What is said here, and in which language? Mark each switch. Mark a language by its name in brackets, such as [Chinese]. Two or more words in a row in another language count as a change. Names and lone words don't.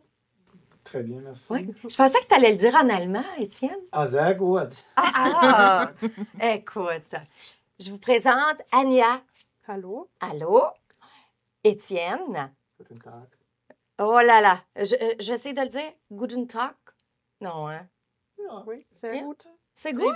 [French] Très bien, merci. Oui. Je pensais que tu allais le dire en allemand, Étienne. [German] Sehr gut. [French] Écoute, je vous présente Anya. Allô? Allô? Étienne. [German] Guten Tag. [French] Oh là là, j'essaie de le dire. [German] Guten Tag? [French] Non, hein? Oui, c'est Bien. good. C'est Très